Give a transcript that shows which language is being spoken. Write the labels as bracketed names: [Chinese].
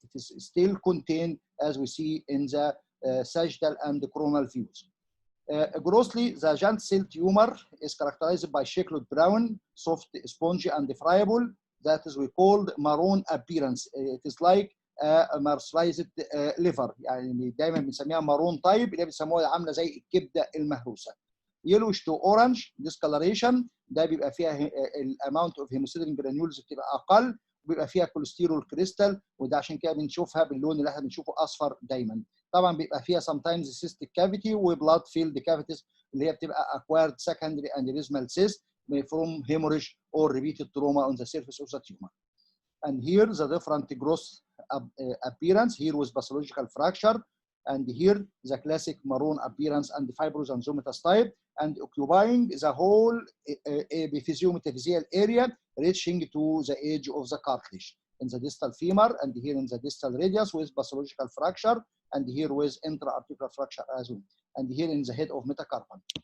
[English] It is still contained, as we see in the sagittal and the coronal views. Grossly, the giant cell tumor is characterized by shackled brown, soft, spongy, and friable. That is we called maroon appearance. It is like a marsurized liver. [Arabic] يعني دايما بنسميها maroon type اللي بيسموها عامله زي الكبده المهروسه. [English] Yellowish to orange discoloration [Arabic] ده بيبقى فيها الاماونت اوف هيموسيدين جرانيولز بتبقى اقل، وبيبقى فيها كوليسترول كريستال، وده عشان كده بنشوفها باللون اللي احنا بنشوفه اصفر دايما. طبعا بيبقى فيها [English] sometimes cystic cavity وبلاد فيلد cavities [Arabic] اللي هي بتبقى [English] acquired secondary aneurysmal cyst from hemorrhage or repeated trauma on the surface of the tumor. And here the different gross appearance, here with pathological fracture, and here the classic maroon appearance and fibrous and zomatous type, and occupying the whole epiphysiometaphysal area reaching to the edge of the cartilage in the distal femur, and here in the distal radius with pathological fracture, and here with intra-articular fracture as well, and here in the head of metacarpal.